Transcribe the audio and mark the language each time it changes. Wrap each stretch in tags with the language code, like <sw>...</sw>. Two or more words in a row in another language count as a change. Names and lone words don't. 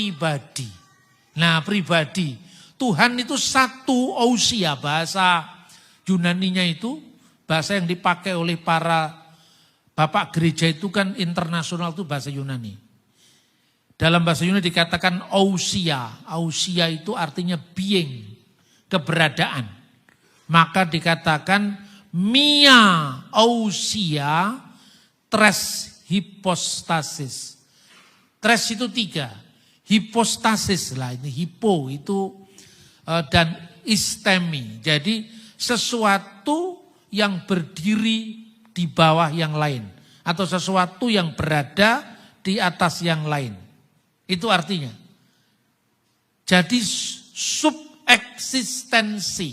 <id>Nah pribadi, Tuhan itu satu ousia, bahasa Yunaninya itu, bahasa yang dipakai oleh para bapak gereja itu kan internasional itu bahasa Yunani. Dalam bahasa Yunani dikatakan ousia. Ousia itu artinya being, keberadaan. Maka dikatakan</id> <el>μία οὐσία τρεῖς ὑποστάσεις.</el> <id>Tres itu 3. Hypostasis lah, ini hipo itu dan istemi. Jadi sesuatu yang berdiri di bawah yang lain. Atau sesuatu yang berada di atas yang lain. Itu artinya. Jadi subeksistensi.</id>